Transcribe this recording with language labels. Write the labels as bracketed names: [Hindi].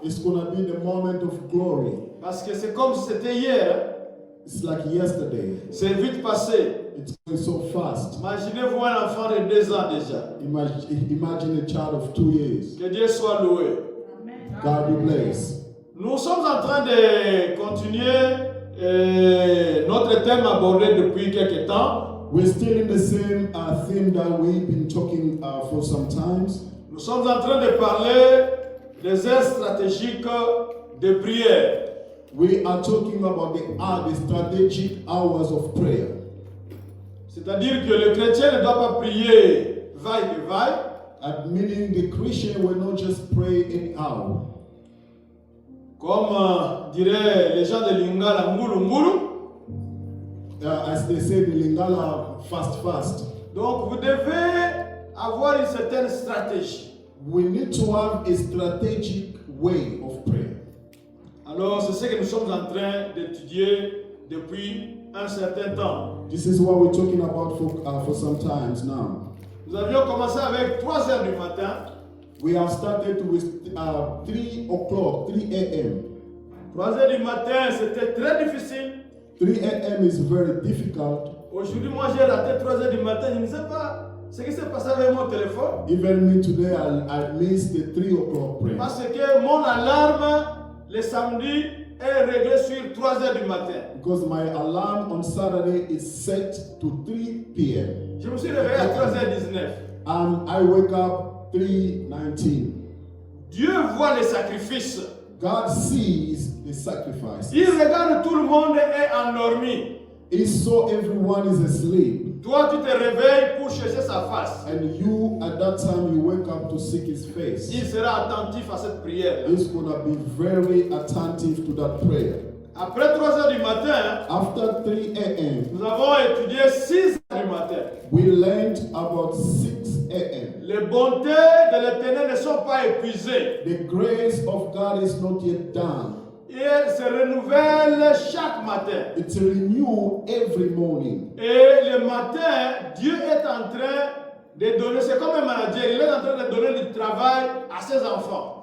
[English] It's gonna be the moment of glory. [French] Parce que c'est comme si c'était hier. [English] It's like yesterday. [French] C'est vite passé. [English] It's going so fast. [French] Imaginez-vous un enfant de 2 ans déjà. [English] Imagine a child of 2 years. [French] Que Dieu soit loué. [English] God be blessed. [French] Nous sommes en train de continuer notre thème abordé depuis quelques temps. [English] We're still in the same theme that we've been talking for some times. [French] Nous sommes en train de parler des heures stratégiques de prière. [English] We are talking about the strategic hours of prayer. [French] C'est-à-dire que le chrétien ne doit pas prier vaille que vaille. [English] Meaning the Christian will not just pray anyhow. [French] Comme diraient les gens de Lingala, [Lingala] Ngulu Ngulu. [English] As they say in Lingala, fast. [French] Donc vous devez avoir une certaine stratégie. [English] We need to have a strategic way of prayer. [French] Alors c'est ce que nous sommes en train d'étudier depuis un certain temps. [English] This is what we're talking about for some times now. [French] Nous avions commencé avec 3 heures du matin. [English] We have started with 3 o'clock, 3 a.m. [French] 3 heures du matin, c'était très difficile. [English] 3 a.m. is very difficult. [French] Aujourd'hui, moi j'ai raté 3 heures du matin, je ne sais pas ce qui s'est passé avec mon téléphone. [English] Even me today, I missed the 3 o'clock prayer. [French] Parce que mon alarme, le samedi, est réglée sur 3 heures du matin. [English] Because my alarm on Saturday is set to 3 p.m. [French] Je me suis réveillé à 3h19. [English] And I wake up 3:19. [French] Dieu voit les sacrifices. [English] God sees the sacrifice. [French] Il regarde tout le monde est endormi. [English] He saw everyone is asleep. [French] Toi, tu te réveilles pour chercher sa face. [English] And you, at that time, you wake up to seek His face. [French] Il sera attentif à cette prière. [English] He's going to be very attentive to that prayer. [French] Après 3 heures du matin, [English] After 3 a.m., [French] nous avons étudié 6 heures du matin. [English] we learned about 6 a.m. [French] Les bontés de l'Éternel ne sont pas épuisées. [English] The grace of God is not yet done. [French] Et elles se renouvellent chaque matin. [English] It's renewed every morning. [French] Et le matin, Dieu est en train de donner, c'est comme un manager, il est en train de donner du travail à ses enfants.